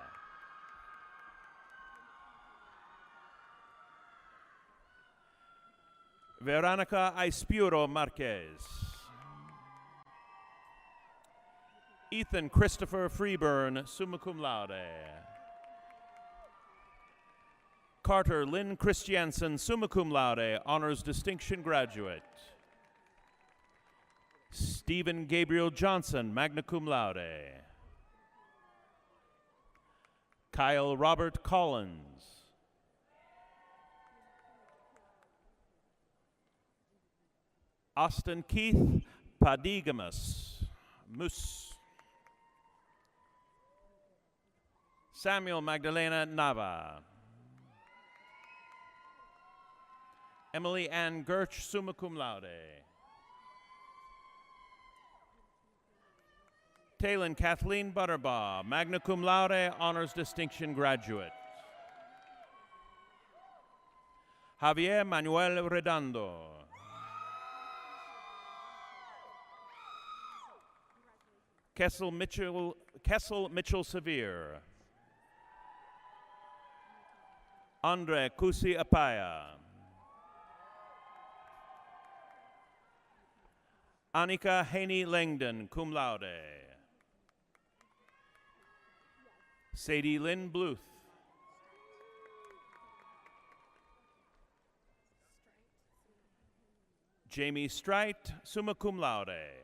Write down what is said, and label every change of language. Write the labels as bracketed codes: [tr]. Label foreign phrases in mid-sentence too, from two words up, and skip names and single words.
[en] Veronica Aispuro Marquez. Ethan Christopher Freeburn, [la] summa cum laude. [en] Carter Lynn Christiansen, [la] summa cum laude, [en] honors distinction graduate. Stephen Gabriel Johnson, [la] magna cum laude. [en] Kyle Robert Collins. Austin Keith Padigamus, Mus. Samuel Magdalena Nava. Emily Ann Gerch, [la] summa cum laude. [en] Talon Kathleen Butterbaugh, [la] magna cum laude, [en] honors distinction graduate. Javier Manuel Redondo. Kessel Mitchell Severe. Andre Kusi Apaya. Annika Haney Langdon, [la] cum laude. [en] Sadie Lynn Bluth. Jamie Strite, [la] summa cum laude.